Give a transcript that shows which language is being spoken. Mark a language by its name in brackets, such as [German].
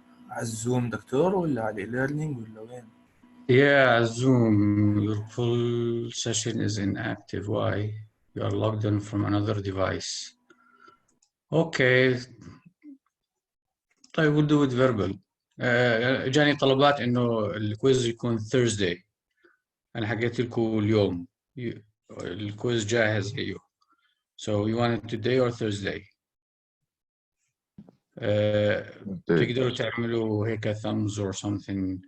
[Arabic] على الزوم دكتور ولا على ليرنينج ولا وين؟ [English] Yeah, Zoom, your full session is inactive. Why? You are logged in from another device. Okay. [Arabic] طيب [English] we'll do it verbal. [Arabic] جاني طلبات انه الكويز يكون Thursday. انا حكيت لكم اليوم الكويز جاهز هيو. [English] So you want it today or Thursday? [Arabic] تقدروا تعملوا هيك [English] thumbs or something.